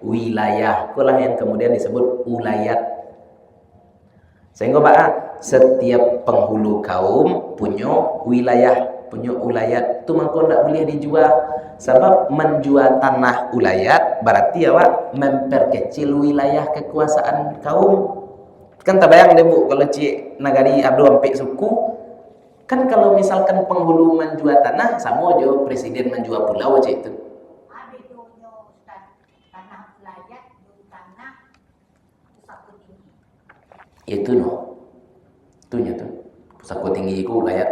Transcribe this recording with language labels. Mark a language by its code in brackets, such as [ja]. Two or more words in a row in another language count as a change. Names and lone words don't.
[id] Wilayah, itulah yang kemudian disebut ulayat. Sehingga setiap penghulu kaum punya wilayah, punya ulayat. Itu maka tidak boleh dijual. Sebab menjual tanah ulayat berarti memperkecil wilayah kekuasaan kaum. [min] Kan tak bayang deh bu, kalau cik nagari abdo ampek suku, [id] kan kalau misalkan penghulu menjual tanah, sama aja presiden menjual pulau cik itu. [min] Itu no, itunya tuh pusako tinggi itu ulayat.